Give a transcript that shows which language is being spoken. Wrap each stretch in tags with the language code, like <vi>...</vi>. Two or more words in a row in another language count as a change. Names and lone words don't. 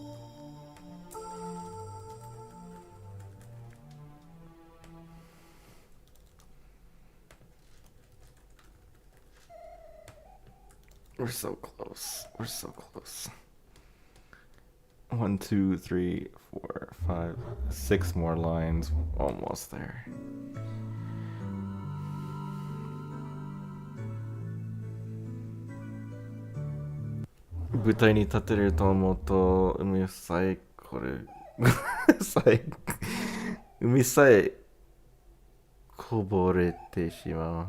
<en>We're so close. We're so close. 1, 2, 3, 4, 5, 6 more lines. Almost there.</en> <ja>舞台に立てれると思うと海さえこれ海さえ零れてしまう.</ja>